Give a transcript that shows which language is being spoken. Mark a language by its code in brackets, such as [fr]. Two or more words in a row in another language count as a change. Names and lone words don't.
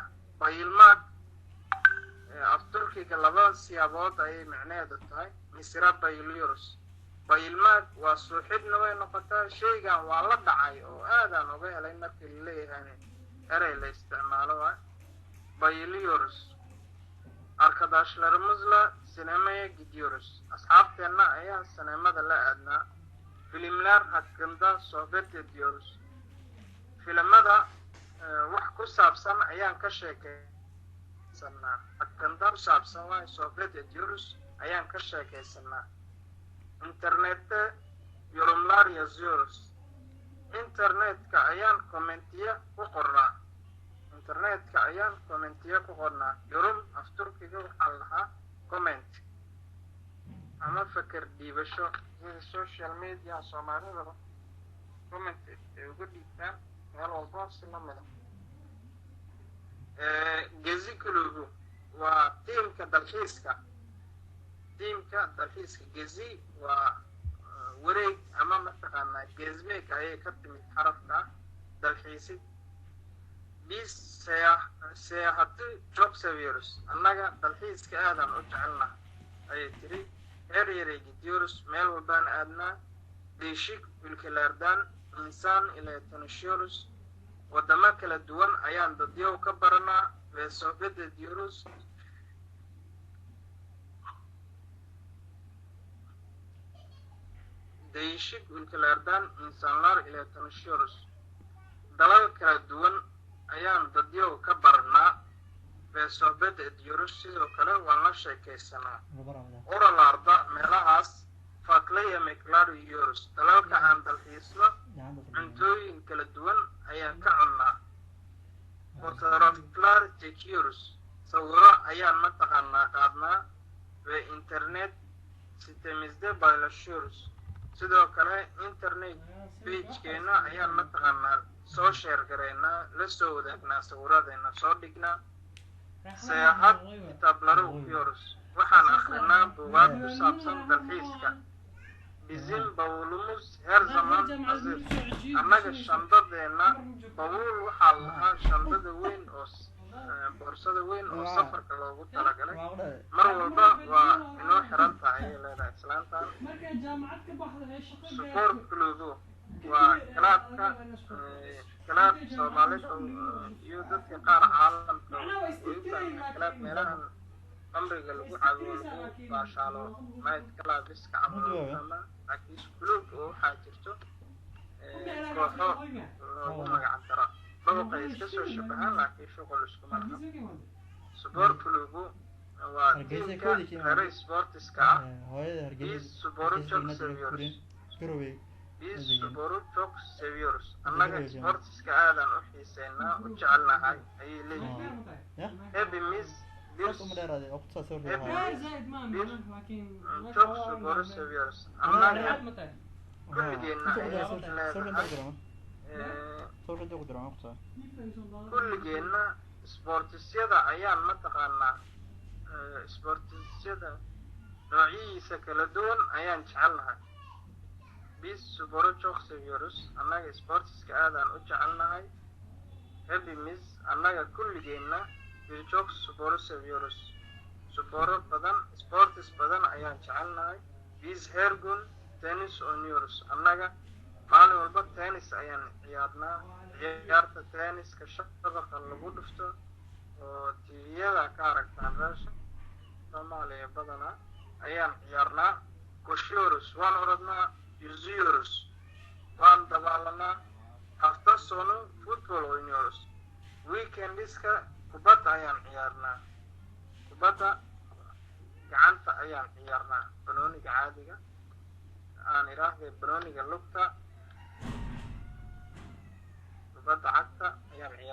[so] bayilmaad af turkiga laba siyaabood ayay micneheedu tahay. misra bayliyorus bayilmaad waa suuxidna way noqotaa. shaygan waa la dhacay oo aadaan uga helay markii la leeyahay erey la isticmaalo waa bayliyorus. [tr] arkadaşlarımızla sinemaya gidiyoruz. [so] asxaabteenna ayaa sinemada la aadnaa. [tr] filimler hakkında sohbet ediyoruz. [so] filimada wax ku saabsan ayaan ka sheekaysanaa. hakkında ku saabsan waa [tr] sohbet ediyoruz [so] ayaan ka sheekaysanaa. [tr] internette yorumlar yazıyoruz. [so] internetka ayaan kommentiye ku qornaa. internetka ayaan kommentiye ku qornaa. yorum af turkiga waxaa lahaa comment ama fikir dhiibasho. sida [en] social media [so] soomaalidaba comment ay uga dhiibtaan meel walbo si la mida. gezi kulubku waa tiimka dalxiiska. gezi waa wareeg ama mataqaanaa gezmeeg ayay ka timid xarafka dalxiisid. [tr] biz seyahati çok seviyoruz. [so] annaga dalxiiska aadaan u jecelnah ayay tiri. [tr] her yere gidiyoruz. [so] meel walbaan aadnaa. [tr] değişik ülkelerden insan ile tanışıyoruz. [so] wadamo kala duwan ayaan dadyow ka baranaa [tr] ve sohbet ediyoruz. değişik ülkelerden insanlar ile tanışıyoruz. [so] dalal kala duwan ayaan dadyow ka baranaa [tr] ve sohbet ediyoruz. [so] sidoo kale waan la sheekaysanaa. [tr] oralarda meelahaas farklı yemekler yiyoruz. [so] dalalka aan dalxiisno cuntooyin kala duwan ayaan ka cunnaa. [tr] fotoğraflar çekiyoruz. [so] sawiro ayaan mataqaanaa qaadnaa [tr] ve internet sitemizde paylaşıyoruz. [so] sidoo kale internet pagekeena ayaan mataqaanaa soo sheer garaynaa. la soo wadaagnaa sawiradeena soo dhignaa. [tr] seyaxad kitaabları okuyoruz. [so] waxaan akrinaa buugaag ku saabsan dalxiiska. [tr] bizim bavulumuz her zaman hazır. [so] annaga shandadeena bawul waxaa lahaa shandada weyn oo boorsada weyn oo safarka loogu talagalay. mar walba waa inoo xiran tahay ayay leedahay islaantan. [en] sport clubu [so] waa kalaab soomaalida iyo dadka qaar caalamka kalaab meelahan qamriga lagu cabo lagu baashaalo night clubiska camal ama laakiin club oo waxaa jirto kooxo loogu magac daro. dabaqay iska soo shabahaan laakiin shuqul iskuma laha. [en] sport clubu [so] waa tiimka reer sportiska ah. [tr] biz sporu çok seviyoruz. [so] annaga sportiska aadaan u xiiseynaa u jecelnahay ayay leeyihiin. [tr] hepimiz çok sporu seviyoruz. [so] annaga kulligeenna ayaan leedahay. kulligeenna sportisyada ayaan mataqaanaa sportisyada noocyihiisa kala duwan ayaan jecelnahay. [tr] biz sporu çok seviyoruz. [so] annaga sportiska aadaan u jecelnahay. [tr] hepimiz [so] annaga kulligeenna [tr] çok sporu seviyoruz. [so] sporo badan sportis badan ayaan jecelnahay. [tr] biz her gün tenis oynuyoruz. [so] annaga maalin walba tennis ayaan ciyaarnaa. ciyaarta tenniska shabaqa lagu dhufto oo tviyada ka aragtaan reer soomaaliya badana ayaan ciyaarnaa. koşuyoruz waan orodnaa. yüzüyoruz waan dabaalanaa. [tr] hafta sonu futbol oynuyoruz. [so] weekendiska kubadda ayaan ciyaarnaa. kubadda gacanta ayaan ciyaarnaa. banooniga caadiga aan idhaahday banooniga lugta kubadda cagta ayaan ciyaarnaa.